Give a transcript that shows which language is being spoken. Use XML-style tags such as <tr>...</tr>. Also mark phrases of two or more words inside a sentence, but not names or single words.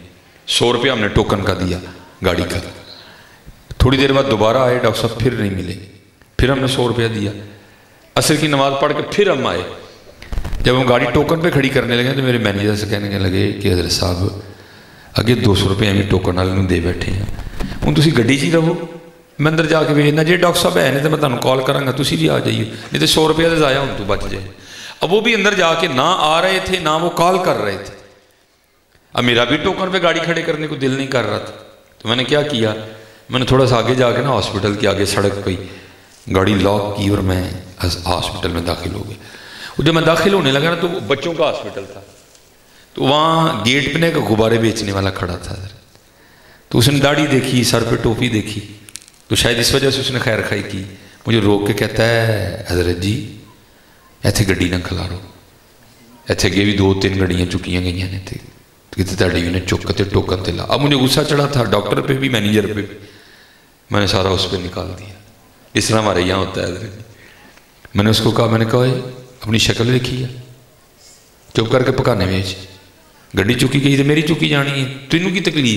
<ur>100 روپیہ ہم نے ٹوکن کا دیا گاڑی کا. تھوڑی دیر بعد دوبارہ آئے, ڈاکٹر صاحب پھر نہیں ملے. پھر ہم نے 100 روپیہ دیا. عصر کی نماز پڑھ کے پھر ہم آئے. جب ہم گاڑی ٹوکن پہ کھڑی کرنے لگے تو میرے مینیجر سے کہنے لگے کہ حضرت صاحب اگے 200 روپیہ ہمیں ٹوکن والے دے بیٹھے ہیں,</ur> <pa>ہوں تسی گڈی چ رہو, میں اندر جا کے بھیجنا جی</pa> <ur>ڈاکٹر صاحب ہے نہیں تو میں تمہیں کال</ur> <pa>کراں گا تسی</pa> <ur>بھی آ جائیے, نہیں تو 100 روپیہ تو ضائع ہوں تو بچ جائے. اب وہ بھی اندر جا کے نہ آ رہے تھے نہ وہ کال کر رہے تھے. اب میرا بھی ٹوکن پہ گاڑی کھڑے کرنے کو دل نہیں کر رہا تھا. تو میں نے کیا کیا, میں نے تھوڑا سا آگے جا کے نا ہاسپٹل کے آگے سڑک پہ گاڑی لاک کی اور میں ہاسپٹل میں داخل ہو گیا. اور جب میں داخل ہونے لگا نا تو وہ بچوں کا ہاسپٹل تھا, تو وہاں گیٹ پہ ایک غبارے بیچنے والا کھڑا تھا. تو اس نے داڑھی دیکھی, سر پہ ٹوپی دیکھی, تو شاید اس وجہ سے اس نے خیر خائی کی. مجھے روک کے کہتا ہے</ur> <pa>حضرت جی ایتھے گڈی نہ کھلارو, ایتھے اگے بھی 2-3 گڈیاں چکیاں گئی ہیں کہتے تاڑی انہیں چک کے ٹوکن تے لا.</pa> <ur>اب مجھے غصہ چڑھا تھا ڈاکٹر پہ بھی مینیجر پہ بھی. میں نے سارا اس پہ نکال دیا. اس طرح ہمارے یہاں ہوتا ہے حضرت جی. میں نے اس کو کہا, میں نے کہا اپنی شکل دیکھی ہے, چپ کر کے پکانے بیچ,</ur> <pa>گڈی چکی گئی تو میری چکی جانی ہے, تینوں کی تکلیف.</pa>